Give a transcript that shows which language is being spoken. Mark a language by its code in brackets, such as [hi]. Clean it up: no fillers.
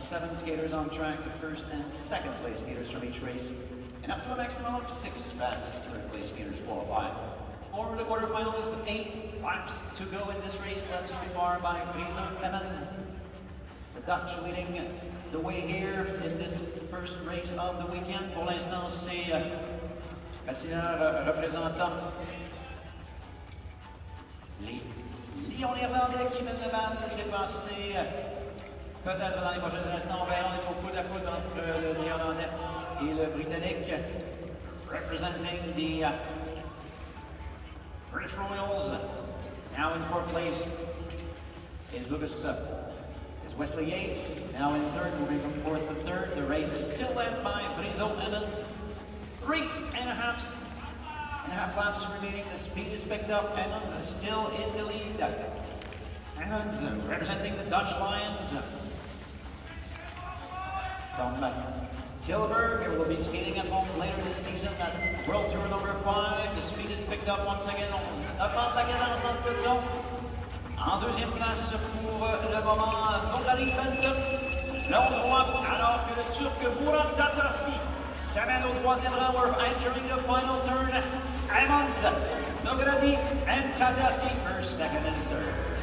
[en] 7 skaters on track, the first and second place skaters from each race, and up to a maximum of 6 fastest third place skaters qualify. For the quarterfinals, 8 laps to go in this race, led so far by Friso Emmons. The Dutch leading the way here in this first race of the weekend. [fr] Pour l'instant, c'est patineur représentant les Lions néerlandais qui mènent le bal, dépassé peut-être dans les prochains instants. On verra, on est au coude à coude entre le néerlandais et le britannique. [en] Representing the British Royals, now in 4th place is Wesley Yates, now in 3rd, moving from 4th to 3rd. The race is still led by Friso Emmons. 3.5 laps remaining. The speed is picked up. Emmons is still in the lead. Emmons representing the Dutch Lions. From Tilburg, will be skating at home later this season at World Tour number 5. The speed is picked up once again. [fr] On apporte la cadence dans le peloton. En deuxième place pour le moment, Nogadi Benson, l'autre droite, alors que le Turc Murat Tatasi s'amène au 3e rang. [en] We're entering the final turn. Emmons, Nogadi, and Tatasi first, second, and third.